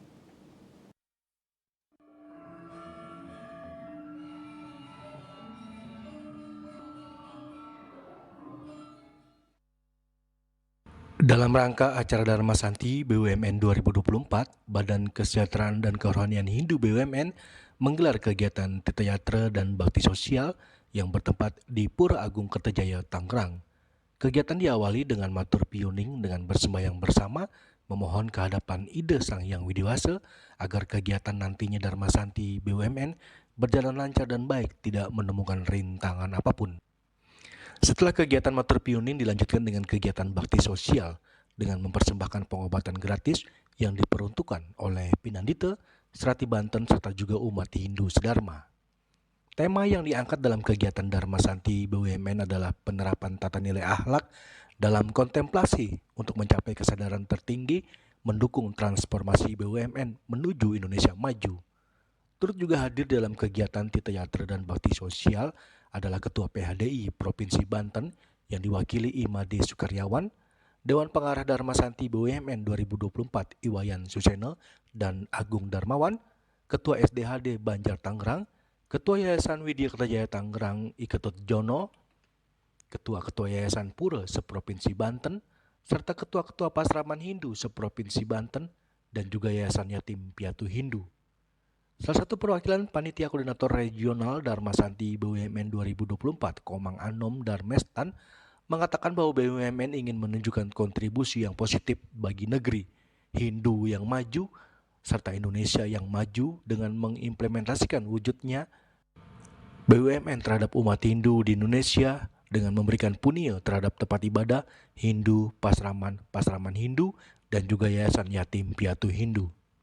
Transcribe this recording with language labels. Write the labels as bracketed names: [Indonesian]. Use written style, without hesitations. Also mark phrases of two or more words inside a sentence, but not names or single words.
[Indonesian] Dalam rangka acara Dharma Santi BUMN 2024, Badan Kesejahteraan dan Kerohanian Hindu BUMN menggelar kegiatan Tirta Yatra dan bakti sosial yang bertempat di Pura Agung Kertajaya, Tangerang. Kegiatan diawali dengan [Balinese] matur piuning [Indonesian] dengan bersembahyang bersama, memohon kehadapan Ide Sang Hyang Widiwasa agar kegiatan nantinya Dharma Santi BUMN berjalan lancar dan baik, tidak menemukan rintangan apapun. Setelah kegiatan [Balinese] matur piuning [Indonesian] dilanjutkan dengan kegiatan bakti sosial dengan mempersembahkan pengobatan gratis yang diperuntukkan oleh Pinandita, Serati Banten, serta juga umat Hindu sedharma. Tema yang diangkat dalam kegiatan Dharma Santi BUMN adalah penerapan tata nilai akhlak dalam kontemplasi untuk mencapai kesadaran tertinggi mendukung transformasi BUMN menuju Indonesia maju. Turut juga hadir dalam kegiatan Tirta Yatra dan bakti sosial adalah Ketua PHDI Provinsi Banten yang diwakili Imade Sukaryawan, Dewan Pengarah Dharma Santi BUMN 2024 Iwayan Suseno dan Agung Darmawan, Ketua SDHD Banjar Tangerang, Ketua Yayasan Widya Kertajaya Tangerang Iketut Jono, Ketua-Ketua Yayasan Pura seprovinsi Banten, serta Ketua-Ketua Pasraman Hindu seprovinsi Banten dan juga Yayasan Yatim Piatu Hindu. Salah satu perwakilan Panitia Koordinator Regional Dharma Santi BUMN 2024, Komang Anom Darmestan, mengatakan bahwa BUMN ingin menunjukkan kontribusi yang positif bagi negeri Hindu yang maju, serta Indonesia yang maju dengan mengimplementasikan wujudnya BUMN terhadap umat Hindu di Indonesia dengan memberikan punil terhadap tempat ibadah Hindu, pasraman Hindu, dan juga Yayasan Yatim Piatu Hindu.